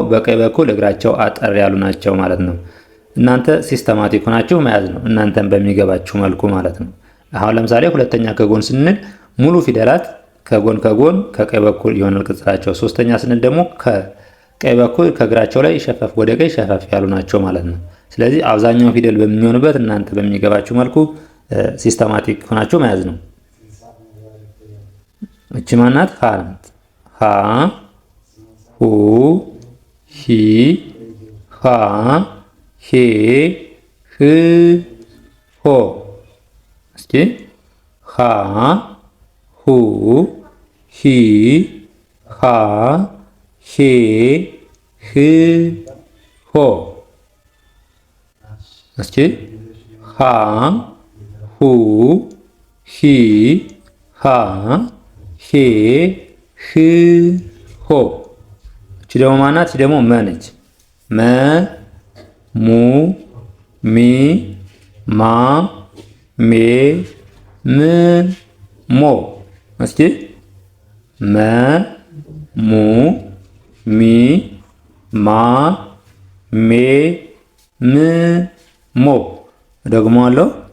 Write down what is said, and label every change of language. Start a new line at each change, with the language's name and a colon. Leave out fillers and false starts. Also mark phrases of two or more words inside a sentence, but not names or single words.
Amharic: በቀኝ በኩል እግራቸው አጠር ያሉ ናቸው ማለት ነው። እናንተ ሲስተማቲክ ሆናችሁ መያዝ ነው እናንተም በሚገባችሁ መልኩ ማለት ነው። አሁን ለምሳሌ ሁለተኛ ከጎን ስንል ሙሉ ፊደላት ከጎን ከቀኝ በኩል ይሆናል ቅጽላቸው። ሶስተኛ ስንል ደግሞ ከቀኝ በኩል ከእግራቸው ላይ ሸፈፍ ወደ ቀኝ ሸፈፍ ያሉ ናቸው ማለት ነው። ስለዚህ አብዛኛው ፊደል በሚሆንበት እናንተ በሚገባችሁ መልኩ ሲስተማቲክ ሆናችሁ መያዝ ነው። እቺ ማናት ሀ ናት። ሃ ሁ ሂ ሃ ሄ ህ ሆ እስኪ ሃ ሁ ሂ ሃ ሄ ህ ሆ እስኪ ሃ ሁ ሂ ሃ ሄ ህ ሆ እቺ ደግሞ ማናት? እቺ ደግሞ መ ነች። መ ሙ ሚ ማ ሜ ም ሞ እስኪ መ ሙ ሚ ማ ሜ ም ሞ ደግሞ አለው